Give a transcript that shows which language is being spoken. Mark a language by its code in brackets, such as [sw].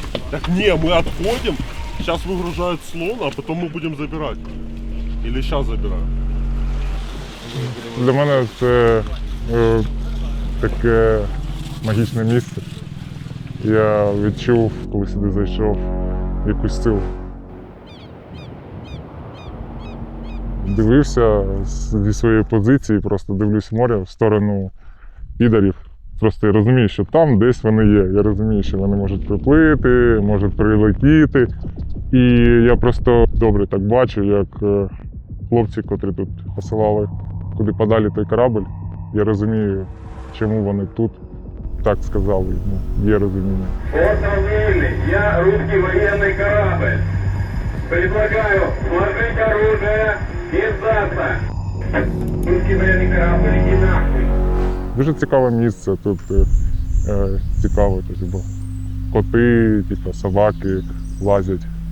[ru] Так не, мы отходим, сейчас выгружают слон, а потом мы будем забирать. Или сейчас забираем. [uk] Для мене це таке магічне місце. Я відчув, коли сюди зайшов, якусь силу. Дивився зі своєї позиції, просто дивлюсь в море в сторону підарів. Просто я розумію, що там десь вони є. Я розумію, що вони можуть приплити, можуть прилетіти. І я просто добре так бачу, як хлопці, котрі тут посилали куди подалі той корабль. Я розумію, чому вони тут. Так сказали, ну, є розуміння. [ru] Остров Вильный, я русский военный корабль. Предлагаю сложить оружие и сдаться. Русский военный корабль, иди нахуй. [uk] Дуже цікаве місце, тут цікаво, тобто, коти, типу, собаки лазять.